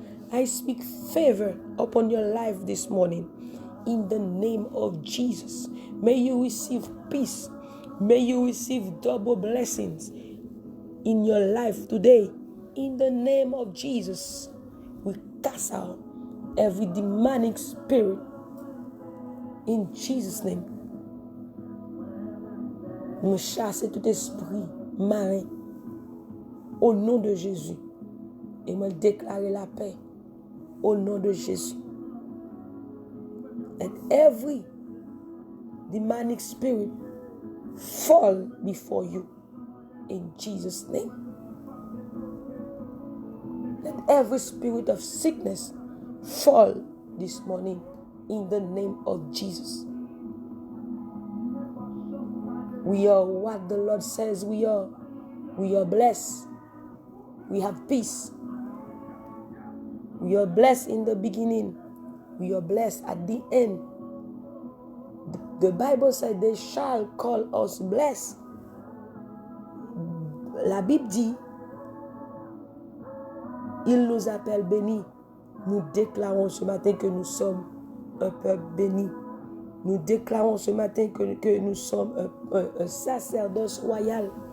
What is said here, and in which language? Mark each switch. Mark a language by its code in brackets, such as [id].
[en] I speak favor upon your life this morning. In the name of Jesus. May you receive peace. May you receive double blessings in your life today. In the name of Jesus, we cast out every demonic spirit. In Jesus' name, [fr] nous chassons tout esprit marin au nom de Jésus. Et nous déclarer la paix au nom de Jésus. [en] And every demonic spirit fall before you in Jesus' name. Let every spirit of sickness fall this morning in the name of Jesus. We are what the Lord says we are. We are blessed. We have peace. We are blessed in the beginning. We are blessed at the end. The Bible said they shall call us blessed. [fr] La Bible dit, il nous appelle bénis. Nous déclarons ce matin que nous sommes un peuple béni. Nous déclarons ce matin que nous sommes un sacerdoce royal.